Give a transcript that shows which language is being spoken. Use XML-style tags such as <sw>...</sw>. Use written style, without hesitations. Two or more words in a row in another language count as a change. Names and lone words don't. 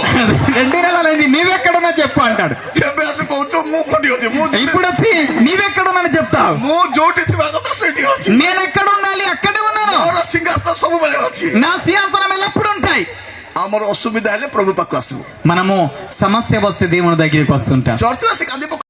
<te>2 నెలలైంది నీవెక్కడున్నా చెప్పు అంటాడు.</te> <or>ଏବେ ଆସି କହୁଛୁ ମୁଁ କୋଉଠି ଅଛି?</or> <te>ఇప్పుడు వచ్చి నీవెక్కడున్నాను చెప్తావు.</te> <or>ମୁଁ ଯୋଉଠି ଥିବା କଥା ସେଇଠି ଅଛି।</or> <te>నేను ఎక్కడ ఉండాలి అక్కడే ఉన్నాను.</te> <or>ମୋର ସିଂହାସନ ସବୁବେଳେ ଅଛି।</or> <te>నా సింహాసనం ఎల్లప్పుడు ఉంటాయి.</te> <or>ଆମର ଅସୁବିଧା ହେଲେ ପ୍ରଭୁ ପାଖକୁ ଆସିବୁ।</or> <te>మనము సమస్య వస్తే దేవుని దగ్గరికి వస్తుంటాం.</te> <or>ଚର୍ଚ୍ଚରେ ଆସି କାନ୍ଦି</or>